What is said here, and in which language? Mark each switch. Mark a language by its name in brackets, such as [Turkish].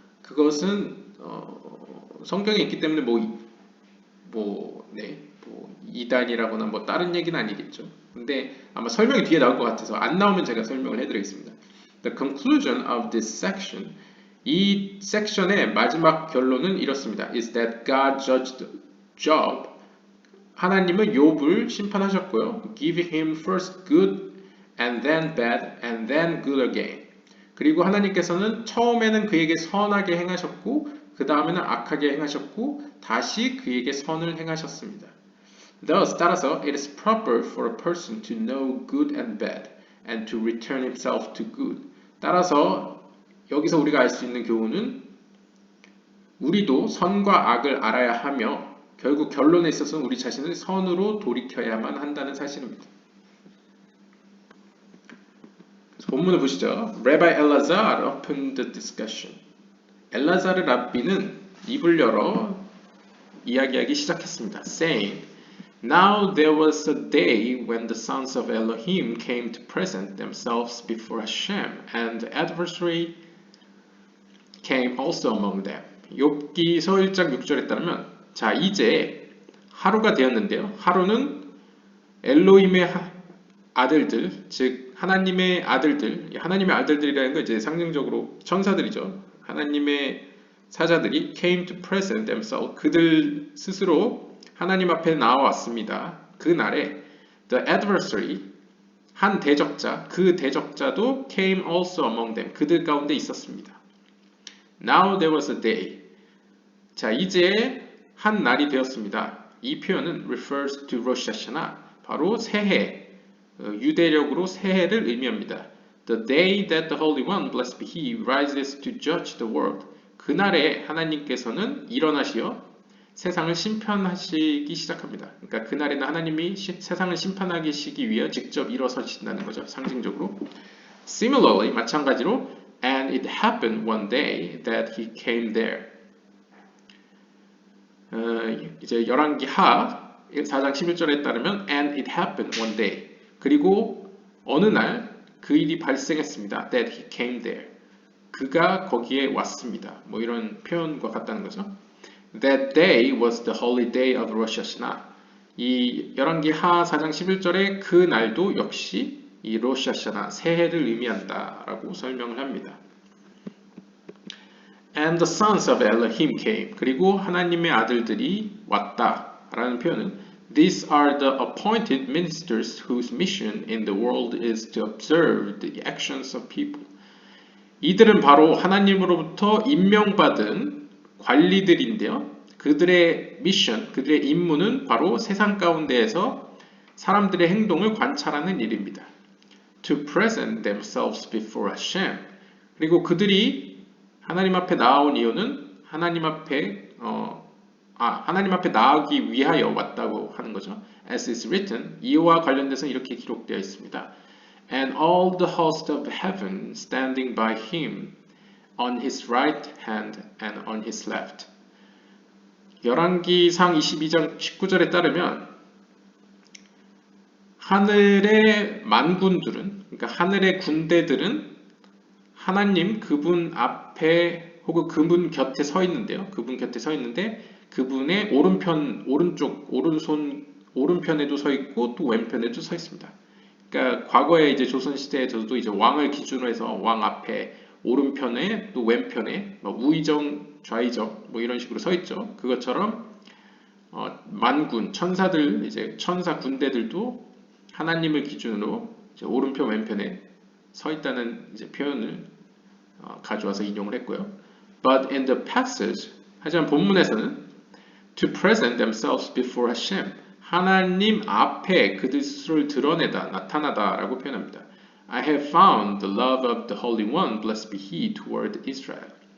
[Korean] 그것은 성경에 있기 때문에 뭐 이단이라거나 뭐 다른 얘기는 아니겠죠. 근데 아마 설명이 뒤에 나올 것 같아서 안 나오면 제가 설명을 해드리겠습니다. [English] The conclusion of this section, [Korean] 이 섹션의 마지막 결론은 이렇습니다. [English] Is that God judged Job. [Korean] 하나님은 욥을 심판하셨고요. [English] Giving him first good and then bad and then good again. [Korean] 그리고 하나님께서는 처음에는 그에게 선하게 행하셨고 그 다음에는 악하게 행하셨고 다시 그에게 선을 행하셨습니다. [English] Thus, [Korean] 따라서 [English] it is proper for a person to know good and bad and to return himself to good. [Korean] 따라서 여기서 우리가 알 수 있는 교훈은 우리도 선과 악을 알아야 하며 결국 결론에 있어서는 우리 자신을 선으로 돌이켜야만 한다는 사실입니다. 본문을 보시죠. [English] Rabbi Elazar opened the discussion. [Korean] 엘라자르 랍비는 입을 열어 이야기하기 시작했습니다. [English] Saying, Now there was a day when the sons of Elohim came to present themselves before Hashem, and the adversary came also among them. [Korean] 욥기서 1장 6절에 따르면 자 이제 하루가 되었는데요. 하루는 엘로힘의 아들들, 즉 하나님의 아들들, 하나님의 아들들이라는 건 이제 상징적으로 천사들이죠. 하나님의 사자들이 [English] came to present themselves, [Korean] 그들 스스로 하나님 앞에 나와왔습니다. 그 날에 [English] the adversary, [Korean] 한 대적자, 그 대적자도 [English] came also among them, [Korean] 그들 가운데 있었습니다. [English] Now there was a day. [Korean] 자, 이제 한 날이 되었습니다. 이 표현은 [English] refers to Rosh Hashanah, [Korean] 바로 새해, 유대력으로 새해를 의미합니다. [English] The day that the Holy One, blessed be He, rises to judge the world. [Korean] 그날에 하나님께서는 일어나시어 세상을 심판하시기 시작합니다. 그러니까 그날에는 하나님이 세상을 심판하시기 위해 직접 일어서신다는 거죠. 상징적으로. [English] Similarly, [Korean] 마찬가지로 [English] And it happened one day that he came there. [Korean] 이제 열왕기 하 4장 11절에 따르면 [English] And it happened one day. [Korean] 그리고 어느 날 그 일이 발생했습니다. [English] That he came there. [Korean] 그가 거기에 왔습니다. 뭐 이런 표현과 같다는 거죠. [English] That day was the holy day of Rosh Hashanah. [Korean] 이 열왕기 하 4장 11절에 그 날도 역시 이 로시 하샤나 새해를 의미한다라고 설명을 합니다. [English] And the sons of Elohim came. [Korean] 그리고 하나님의 아들들이 왔다라는 표현은 [English] These are the appointed ministers whose mission in the world is to observe the actions of people. [Korean] 이들은 바로 하나님으로부터 임명받은 관리들인데요. 그들의 미션, 그들의 임무는 바로 세상 가운데에서 사람들의 행동을 관찰하는 일입니다. [English] To present themselves before Hashem. [Korean] 그리고 그들이 하나님 앞에 나온 이유는 하나님 앞에 나아가기 위하여 왔다고 하는 거죠. [English] As is written, [Korean] 이와 관련돼서 이렇게 기록되어 있습니다. [English] And all the host of heaven standing by him on his right hand and on his left. [Korean] 열왕기상 22장 19절에 따르면 하늘의 만군들은, 그러니까 하늘의 군대들은 하나님 그분 앞에 혹은 그분 곁에 서 있는데요. 그분 곁에 서 있는데 그분의 오른편에도 서 있고 또 왼편에도 서 있습니다. 그러니까 과거에 이제 조선 시대에서도 이제 왕을 기준으로 해서 왕 앞에 오른편에 또 왼편에 우의정, 좌의정 이런 식으로 서 있죠. 그것처럼 만군, 천사들, 이제 천사 군대들도 하나님을 기준으로 이제 오른편, 왼편에 서 있다는 이제 표현을 가져와서 인용을 했고요. [English] But in the passage, [Korean] 하지만 본문에서는 [English] to present themselves before Hashem, [Korean] 하나님 앞에 그들 스스로를 드러내다, 나타나다라고 표현합니다. [English] I have found the love of the Holy One, blessed be He, toward Israel.